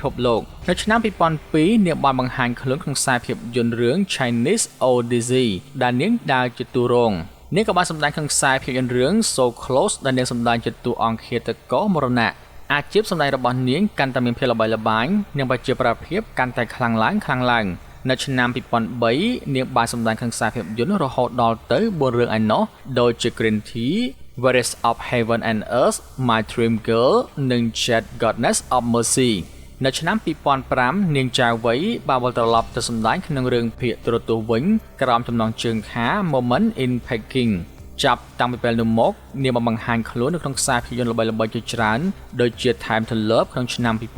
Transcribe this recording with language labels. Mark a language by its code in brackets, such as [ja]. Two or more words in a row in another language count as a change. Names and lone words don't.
[km] ពលោកនៅឆ្នាំ2002នាងបានបង្ហាញខ្លួនក្នុងខ្សែភាពយន្តរឿង Chinese Odyssey ដែលនាងដើរជាតួរងនាងក៏បានសម្ដែងក្នុងខ្សែភាពយន្តរឿង So Close ដែលនាងសម្ដែ ងជាតួអង្គឃាតករមរណៈអាជីពសម្ដែងរបស់នាងកាន់តែមានភាពល្បីល្បាញនិងប្រជាប្រិយភាពកាន់តែខ្លាំងឡើង នៅឆ្នាំ2003នាងបានសម្ដែងក្នុងខ្សែភាពយន្តរហូតដល់ទៅ4រឿងឯណោះដូចជា Green Tea, Various of Heaven and Earth, My Dream Girl និង Jet Goddess of Mercy នៅឆ្នាំ2005នាងចាវៃបានវិលត្រឡប់ទៅសម្ដែងក្នុងរឿងភាគទូរទស្សន៍វិញក្រោមចំណងជើងថា Moment in Peking ចាប់តាំងពីពេលនោះមកនាងបានបង្ហាញខ្លួននៅក្នុងខ្សែភាពយន្តល្បីៗជាច្រើនដូចជា Time to Love ក្នុងឆ្នាំ